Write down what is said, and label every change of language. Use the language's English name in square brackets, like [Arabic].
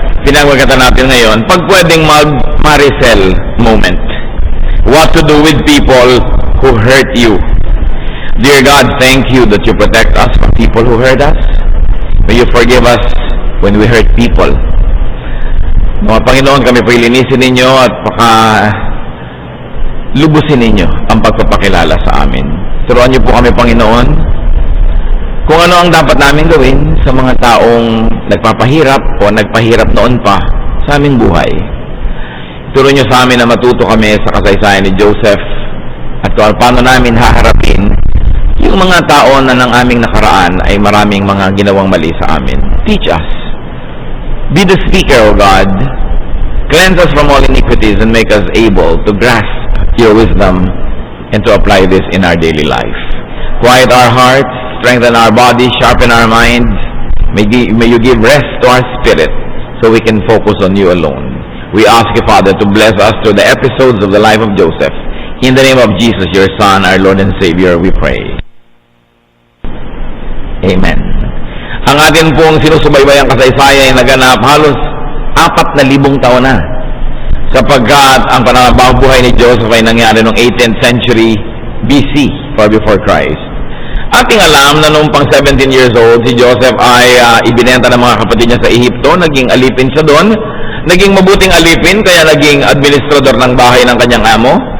[Filipino] Pinagwagatan natin ngayon, pag pwedeng mag-Maricel moment. [English] What to do with people who hurt you. Dear God, thank you that you protect us from people who hurt us. May you forgive us when we hurt people. [Filipino] Mga Panginoon, kami po ilinisin ninyo at lubusin ninyo ang pagpapakilala sa amin. Turuan niyo po kami, Panginoon, kung ano ang dapat namin gawin sa mga taong nagpapahirap o nagpahirap noon pa sa aming buhay. Turo niyo sa amin na matuto kami sa kasaysayan ni Joseph at kung paano namin haharapin yung mga tao na ng aming nakaraan ay maraming mga ginawang mali sa amin. [English] Teach us. Be the speaker, O God. Cleanse us from all iniquities and make us able to grasp your wisdom and to apply this in our daily life. Quiet our hearts, strengthen our bodies, sharpen our minds. May you give rest to our spirit so we can focus on you alone. We ask you, Father, to bless us through the episodes of the life of Joseph. In the name of Jesus, your Son, our Lord and Savior, we pray. Amen. [Filipino] Ang atin pong sinusubaybayang kasaysayan ay naganap halos 4,000 taon na. Sapagkat ang pananampabuhay ni Joseph ay nangyari noong 18th century BC, [English] far before Christ. [Filipino] Ating alam na noong pang 17 years old, si Joseph ay ibinenta ng mga kapatid niya sa Ehipto, naging alipin siya doon, naging mabuting alipin, kaya naging administrador ng bahay ng kanyang amo.